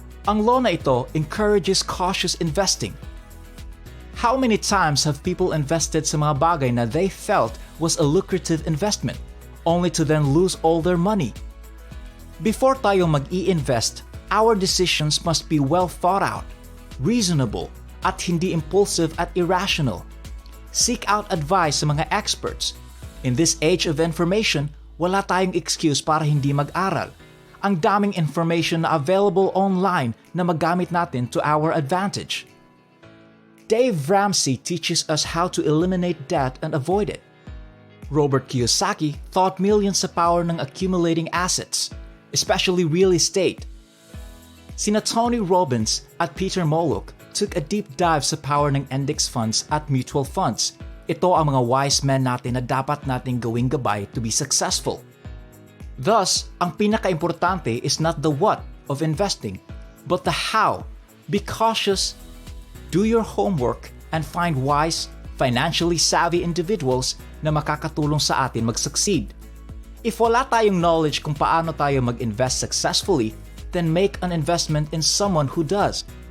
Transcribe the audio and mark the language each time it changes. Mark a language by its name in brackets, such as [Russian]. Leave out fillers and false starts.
[Filipino] Ang law na ito [English] encourages cautious investing. How many times have people invested sa mga bagay na they felt was a lucrative investment, only to then lose all their money? Before tayo mag-i-invest, our decisions must be well thought out, reasonable, [Filipino] at hindi impulsive at irrational. [English] Seek out advice sa mga experts. In this age of information, [Filipino] wala tayong excuse para hindi mag-aral. Ang daming information na available online na magamit natin [English] to our advantage. Dave Ramsey teaches us how to eliminate debt and avoid it. Robert Kiyosaki taught millions sa power ng accumulating assets, especially real estate. Sina Tony Robbins at Peter Molyneux took a deep dive sa power ng index funds at mutual funds. [Filipino] Ito ang mga wise men natin na dapat nating gawing gabay [English] to be successful. Thus, [Filipino] ang pinaka-importante [English] is not the what of investing, but the how. Be cautious, do your homework, and find wise, financially savvy individuals [Filipino] na makakatulong sa atin mag-succeed. [English] If [Filipino] wala tayong knowledge kung paano tayo mag-invest [English] successfully, then make an investment in someone who does.